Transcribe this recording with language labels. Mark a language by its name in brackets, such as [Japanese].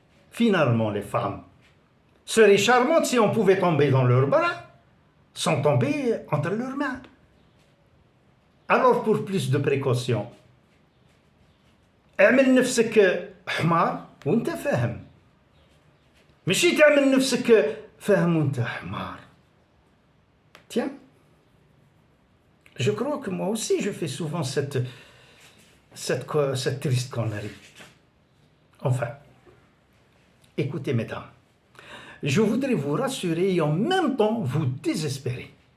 [French] Finalement, les femmes seraient charmantes si on pouvait tomber dans leurs bras, sans tomber entre leurs mains. Alors, pour plus de précaution, [Arabic] اعمل نفسك حمار وانت فاهم. ماشي تعمل نفسك فاهم وانت حمار. [French] Tiens, je crois que moi aussi je fais souvent cette triste connerie. Enfin, écoutez mesdames, je voudrais vous rassurer et en même temps vous désespérer.